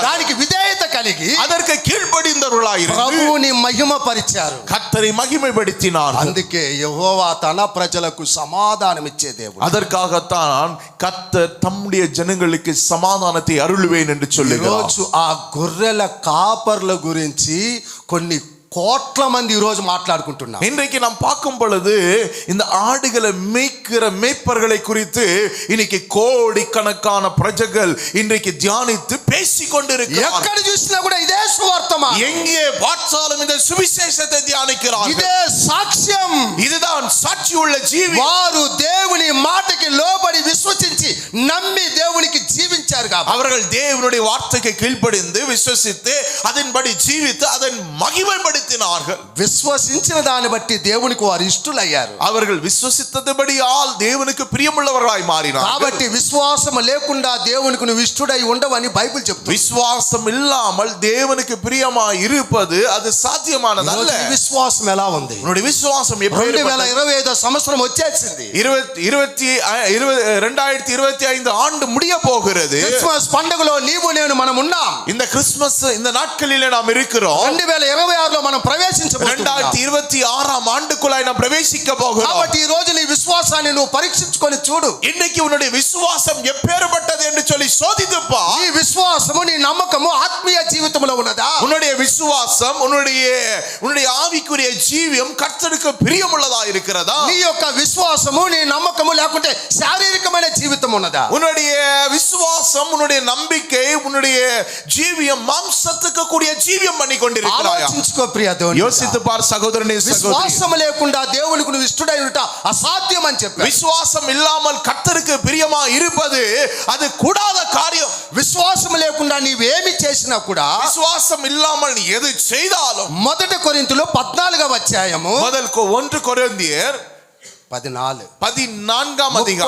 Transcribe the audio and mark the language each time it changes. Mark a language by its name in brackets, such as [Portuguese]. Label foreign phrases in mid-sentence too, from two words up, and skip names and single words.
[Telugu] దానికి విధేయత కలిగి [Tamil] அதற்கு கீழ்ப்படிந்தவர்களாயிருந்து [Telugu] ప్రభువుని మహిమపరిచారు. [Tamil] கர்த்தரை மகிமைப்படுத்தினார். [Telugu] అందుకే యెహోవా తన ప్రజలకు సమాధానం ఇచ్చే దేవుడు. [Tamil] அதற்காகத்தான் கர்த்தர் தம்முடைய ஜனங்களுக்கு சமாதானத்தை அருளுவேன் என்று சொல்லுகிறார். [Telugu] ఈరోజు ఆ గొర్రెల కాపర్ల గురించి కొన్ని కోట్ల మంది ఈ రోజు మాట్లాడుకుంటున్నారు. [Tamil] இன்றைக்கு நாம் பார்க்கும் பொழுது இந்த ஆடுகளை மேய்க்கிற மேய்ப்பர்களை குறித்து இன்னைக்கு கோடிக்கணக்கான பிரஜைகள் இன்றைக்கு தியானித்து பேசிக் கொண்டிருக்கிறார்கள். [Telugu] ఎక్కడ చూసినా కూడా ఇదే సువార్తమానం, [Tamil] எங்கே பார்த்தாலும் இந்த சுவிசேஷத்தை தியானிக்கிறார்கள். [Telugu] ఇదే సాక్ష్యం. [Tamil] இதுதான் சாட்சி உள்ள ஜீவி. [Telugu] వారు దేవుని మాటకి లోబడి విశ్వసించి నమ్మి దేవునికి జీవించారు కాబట్టి [Tamil] அவர்கள் தேவனுடைய வார்த்தைக்கு கீழ்ப்படிந்து விசுவசித்து அதன்படி ஜீவித்து அதன் மகிமைப்படுத்தினார்கள். [Telugu] విశ్వసించిన దాన్ని బట్టి దేవునికి వారు ఇష్టలయ్యారు. [Tamil] அவர்கள் விசுவசித்தபடியால் தேவனுக்கு பிரியமுள்ளவர்களாய் மாறினார்கள். [Telugu] కాబట్టి విశ్వాసం లేకుండా దేవునికి నువ్వు ఇష్టడై ఉండవని బైబిల్ చెప్తుంది. [Tamil] விசுவாசம் இல்லாமல் தேவனுக்கு பிரியமாய் இருப்பது அது சாத்தியமானதல்ல. [Telugu] ఈ విశ్వాసం ఎలా ఉంది? [Tamil] உன்னுடைய விசுவாசம் எப்படி [Telugu] 2025 సంవత్సరం వచ్చేసింది. [Tamil] 2025 ஆண்டு முடிய போகிறது. [Telugu] క్రిస్మస్ పండుగలో నీవు నేను మనం ఉన్నాం. [Tamil] இந்த கிறிஸ்துமஸ் இந்த நாட்களிலே நாம் இருக்கிறோம். [Telugu] 2026లో మనం ప్రవేశించబోతున్నాం. [Tamil] 2026 ஆண்டுக்குள்ளாய் நாம் பிரவேசிக்க போகிறோம். [Telugu] కాబట్టి ఈ రోజు నీ విశ్వాసాన్ని నువ్వు పరీక్షించుకొని చూడు. [Tamil] இன்னைக்கு உன்னுடைய விசுவாசம் எப்பேற்பட்டது என்று சொல்லி சோதித்து பார். [Telugu] నీ విశ్వాసము నీ నమ్మకము ఆత్మీయ జీవితంలో ఉన్నదా? [Tamil] உன்னுடைய விசுவாசம் உன்னுடைய ஆவிக்குரிய ஜீவியம் கர்த்தருக்கு பிரியமுள்ளதா இருக்கிறதா? [Telugu] నీ యొక్క విశ్వాసము నీ నమ్మకము లేకుంటే శారీరకమైన జీవితం ఉన్నదా? [Tamil] உன்னுடைய விசுவாசம் உன்னுடைய நம்பிக்கை உன்னுடைய ஜீவியம் மாம்சத்துக்கு கூடிய ஜீவியம் பண்ணி கொண்டிருக்கிறாயா? [Telugu] ఆలోచించుకో ప్రియ దేవుని. [Tamil] யோசித்து பார் சகோதரனே சகோதரி. [Telugu] విశ్వాసం లేకుండా దేవునికి నువ్వు ఇష్టడై ఉంట అసాధ్యం అని చెప్పారు. [Tamil] விசுவாசம் இல்லாமல் கர்த்தருக்கு பிரியமா இருப்பது அது கூடாத காரியம். [Telugu] విశ్వాసం లేకుండా నీవేమి చేసినా కూడా [Tamil] விசுவாசம் இல்லாமல் நீ எது செய்தாலும் [Telugu] 1 కొరింథీయులు 14వ అధ్యాయము [Tamil] 1 கொரிந்தியர் 14 14ஆம் அதிகாரம்